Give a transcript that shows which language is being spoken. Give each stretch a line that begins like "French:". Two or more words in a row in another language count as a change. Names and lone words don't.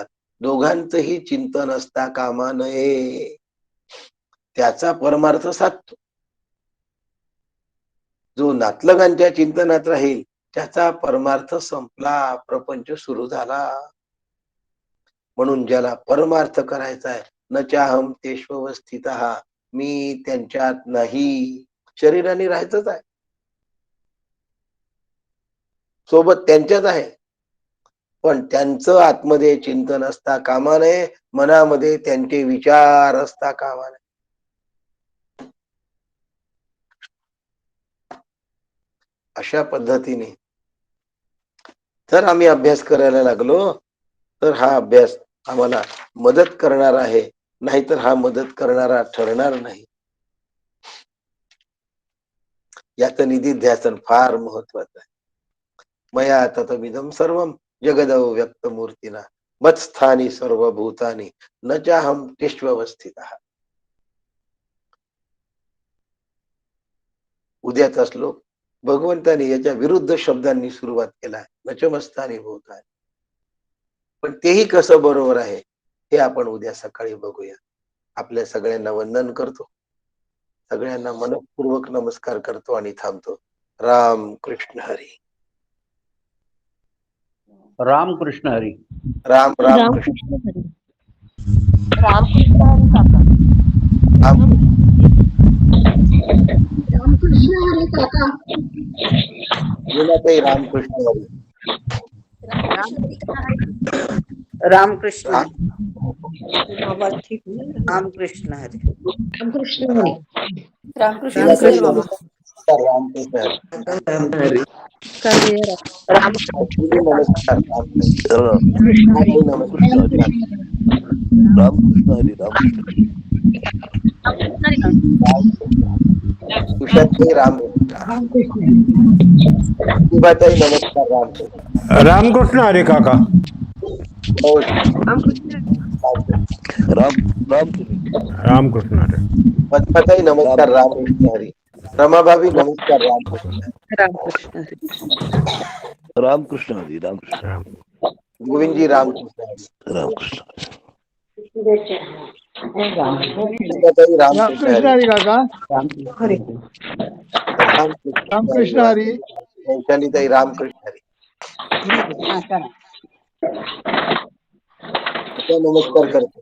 Marathi: दोघांचंही चिंतन असता कामा नये. त्याचा परमार्थ साधतो. जो नातलगांच्या चिंतनात राहील त्याचा परमार्थ संपला, प्रपंच सुरू झाला. म्हणून ज्याला परमार्थ करायचा आहे,
Sanskrit: न चाहम तेष्व स्थितः,
Marathi: मी त्यांच्यात नाही. शरीराने राहायचंच आहे, सोबत त्यांच्याच आहे, पण त्यांचं आतमध्ये चिंतन असता कामा नये, मनामध्ये त्यांचे विचार असता कामा नये. अशा पद्धतीने जर आम्ही अभ्यास करायला लागलो तर हा अभ्यास आम्हाला मदत करणार आहे, नाहीतर हा मदत करणारा ठरणार नाही. याचं निधिध्यासन फार महत्वाचं आहे.
Sanskrit: मया ततमिदं सर्वं जगदौ व्यक्तमूर्तीना मत्स्थानी सर्वभूतानि न चाहम तिष्वस्थितः.
Marathi: उद्याचा श्लोक भगवंताने याच्या विरुद्ध शब्दांनी सुरुवात केला,
Sanskrit: नचमस्थानी भूतानि.
Marathi: पण तेही कसं बरोबर आहे हे आपण उद्या सकाळी बघूया. आपल्या सगळ्यांना वंदन करतो, सगळ्यांना मनपूर्वक नमस्कार करतो आणि थांबतो. राम कृष्ण हरी. राम कृष्ण हरी. राम राम राम कृष्ण. कृष्ण हरी. राम कृष्ण हरी काका. राम राम कृष्ण हरी काका. लीलाताई रामकृष्ण हरी. रामकृष्ण राम रामकृष्ण हरी. राम कृष्ण हरी. रामकृष्ण लीलाताई हरी बाबा. नमस्कार. रामकृष्ण हरी. कार्य राम दीदी नमस्कार. रामकृष्ण. कृष्ण हरी. ताई नमस्कार. कृष्ण हरी. रामकृष्ण हरी. रामकृष्ण हरी. उषाताई रामकृष्ण. राम कृष्ण हरी. प्रतिभाताई नमस्कार. रामकृष्ण. रामकृष्ण हरी काका. राम कृष्ण राम रामकृष्ण रामकृष्ण हरी. पद्माताई राम नमस्कार. रामकृष्ण हरी. रमाभाभी नमस्कार. रामकृष्ण. राम कृष्ण हरी. रामकृष्ण हरी. रामकृष्ण राम गोविंदजी रामकृष्ण हरी. रामकृष्ण सीताताई रामकृष्ण रामकृष्ण हरी. हरी काका. हरी. रामकृष्ण हरी. रामकृष्ण हरी. वैशालीताई रामकृष्ण हरी. आता नमस्कार करतो.